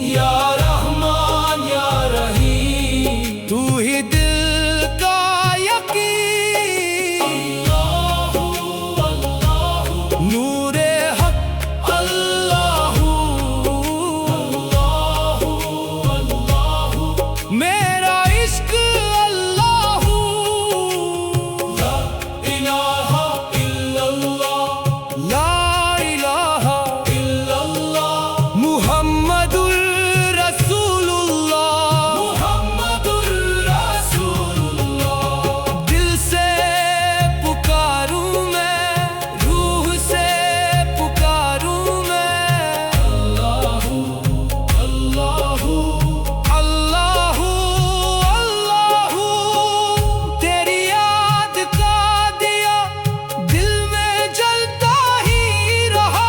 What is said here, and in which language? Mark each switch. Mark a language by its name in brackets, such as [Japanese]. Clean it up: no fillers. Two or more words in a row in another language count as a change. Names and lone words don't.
[Arabic] يا رحمان يا رحيم, [Urdu] تو ہی دل کا یقین. [Arabic] الله الله نور حق الله. الله الله [Urdu] میرا عشق اللہ. [Arabic] لا إله إلا الله، لا إله إلا الله، محمد رسول الله، محمد رسول الله. [Urdu] دل سے پکاروں میں، روح سے پکاروں میں. [Arabic] الله الله الله الله, [Urdu] تیری یاد کا دیا دل میں جلتا ہی رہا.